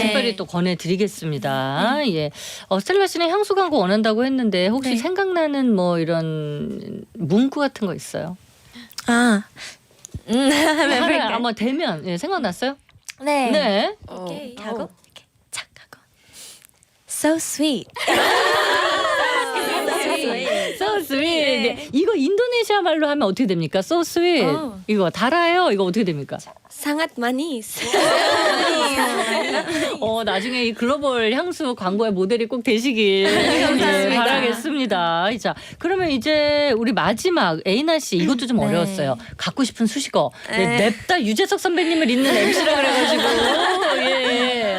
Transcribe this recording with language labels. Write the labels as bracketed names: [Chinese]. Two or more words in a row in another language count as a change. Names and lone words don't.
[Korean] 예, 특별히 또 권해드리겠습니다. 예, 스텔라 씨는 향수 광고 원한다고 했는데 혹시 생각나는 뭐 이런 문구 같은 거 있어요? 하나 아마 되면 생각났어요? 네. 네. 이렇게 하고 이렇게 착 하고 [English] So sweet. So sweet. [Korean] 네. 이거 인도네시아 말로 하면 어떻게 됩니까? [English] So sweet. [Korean] 이거 달아요. 이거 어떻게 됩니까? [Indonesian] Sangat manis. [Korean] 나중에 이 글로벌 향수 광고의 모델이 꼭 되시길 바라겠습니다. 자, 그러면 이제 우리 마지막 에이나 씨 이것도 좀 어려웠어요. 갖고 싶은 수식어. 냅다 유재석 선배님을 잇는 MC라 그래가지고 예.